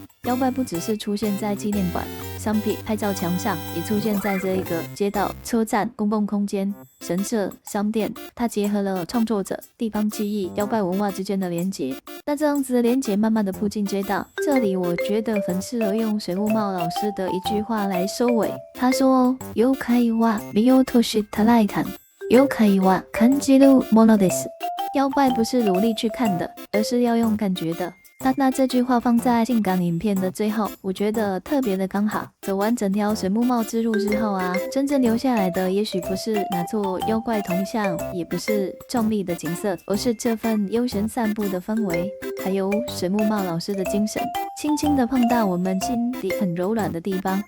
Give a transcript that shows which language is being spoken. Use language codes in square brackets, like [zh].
[zh] 妖怪不只是出现在纪念馆、商品、拍照墙上，也出现在这一个街道、车站、公共空间、神社、商店。它结合了创作者、地方记忆、妖怪文化之间的连结。那这样子的连结慢慢的铺进街道，这里我觉得很适合用水木茂老师的一句话来收尾。他说：“ [ja] 妖怪は見落としたらいかん。妖怪は感じるものです。” [zh] 妖怪不是努力去看的，而是要用感觉的。那这句话放在静冈影片的最后，我觉得特别的刚好。走完整条水木茂之路之后真正留下来的也许不是哪座妖怪铜像，也不是壮丽的景色，而是这份悠闲散步的氛围，还有水木茂老师的精神，轻轻的碰到我们心底很柔软的地方。